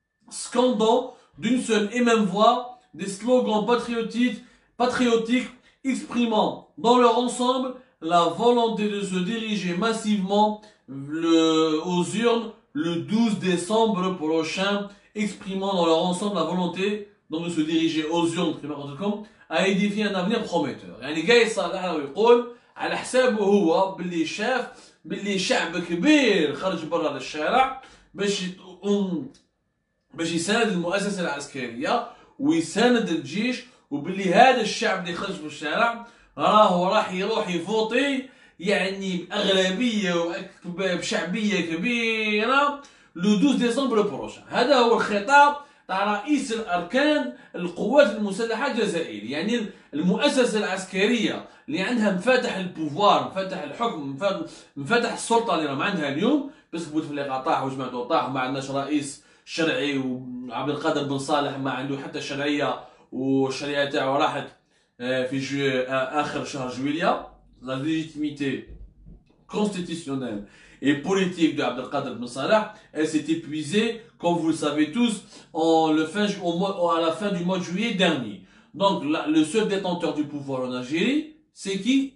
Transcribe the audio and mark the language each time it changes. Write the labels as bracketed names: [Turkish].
[French] scandant d'une seule et même voix des slogans patriotiques exprimant dans leur ensemble la volonté de se diriger massivement aux urnes le 12 décembre prochain, exprimant dans leur ensemble la volonté donc de se diriger aux urnes à édifier un avenir prometteur. [Arabic] يعني جاي صالح ويقول على حسابه هو باللي شاف باللي شعب كبير خرج برا للشارع باش يساند المؤسسة العسكرية ويساند الجيش وباللي هذا الشعب اللي خرج في الشارع راح يروح يفوتي يعني بأغلبية بشعبية كبيرة لو 12 ديسمبر بروشان. هذا هو الخطاب تاع رئيس الأركان القوات المسلحة الجزائرية، يعني المؤسسة العسكرية اللي عندها مفاتح البوفوار، مفاتح الحكم، مفاتح السلطة اللي راهم عندها اليوم. بس بوتفليقة طاح وجماعته طاح وما عندناش رئيس شرعي، وعبد القادر بن صالح ما عنده حتى شرعية والشرعية تاعو راحت في آخر شهر جويلية. [French] La légitimité constitutionnelle et politique de Abdelkader Ben Salah, elle s'est épuisée, comme vous le savez tous, à la fin du mois de juillet dernier. Donc, le seul détenteur du pouvoir en Algérie, c'est qui?